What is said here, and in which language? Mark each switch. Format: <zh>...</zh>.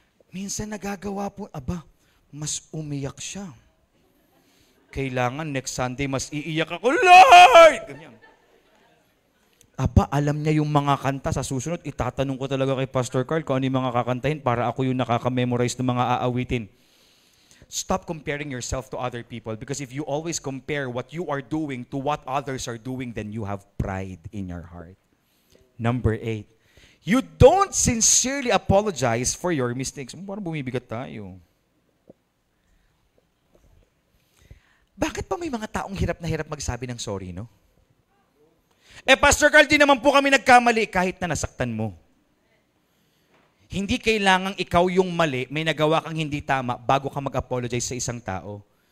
<tl>Minsan nagagawa po, mas umiyak siya. Kailangan next Sunday, mas iiyak ako, Lord! Ganyan. Alam niya yung mga kanta sa susunod. Itatanong ko talaga kay Pastor Carl kung ano yung mga kakantahin para ako yung nakaka-memorize ng mga aawitin.</tl> <en>Stop comparing yourself to other people because if you always compare what you are doing to what others are doing, then you have pride in your heart. Number 8, you don't sincerely apologize for your mistakes.</en> <tl>Parang bumibigat tayo. Bakit pa may mga taong hirap na hirap magsabi ng sorry, no? Pastor Carl, di naman po kami nagkamali kahit na nasaktan mo. Hindi kailangang ikaw yung mali, may nagawa kang hindi tama bago ka mag-apologize sa isang tao.</tl>